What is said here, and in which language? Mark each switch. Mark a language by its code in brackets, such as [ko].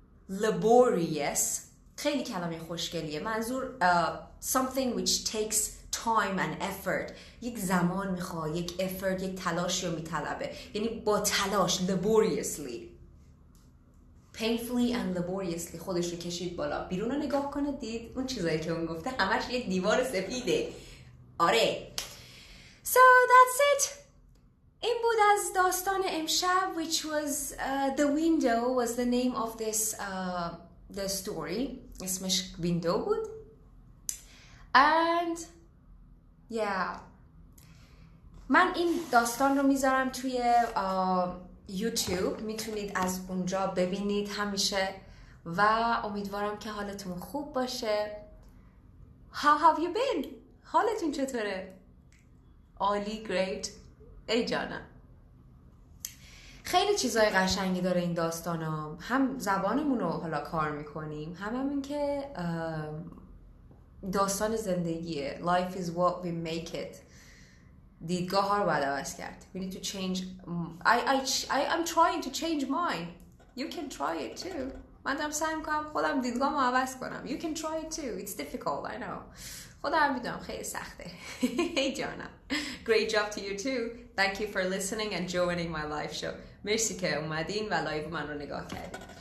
[fa] Laborious خیلی کلمه خوشگلیه. [en] منظور something which takes time and effort. [fa] یک زمان میخواد، یک effort، یک تلاشی رو میطلبه. یعنی با تلاش laboriously. Painfully and laboriously خودش رو کشید بالا. بیرون رو نگاه کنه دید اون چیزایی که اون گفته همش یک دیوار سفیده. [en] آره. So that's it. [fa] این بود از داستان امشب, [en] which was the window was the name of this the story. [fa] اسمش window بود. [en] And yeah. [fa] من این داستان رو میذارم توی یوتیوب میتونید از اونجا ببینید همیشه و امیدوارم که حالتون خوب باشه. [en] How have you been? [fa] حالتون چطوره؟ عالی، great. ای جانم. خیلی چیزای قشنگی داره این داستانام. هم زبانمون رو حالا کار میکنیم، همین که داستان زندگیه. [en] Life is what we make it. [fa] دیدگاه ها رو باید عوض کرد. [en] We need to change. I'm trying to change mine. You can try it too. [fa] من دارم سعی میکنم خودم دیدگاهمو عوض کنم. [en] You can try it too. It's difficult, I know. [fa] خودم میدونم خیلی سخته. [en] Hey جانم. Great job to you too. Thank you for listening and joining my live show. [fa] مرسی که اومدین و لایو من رو نگاه کردین.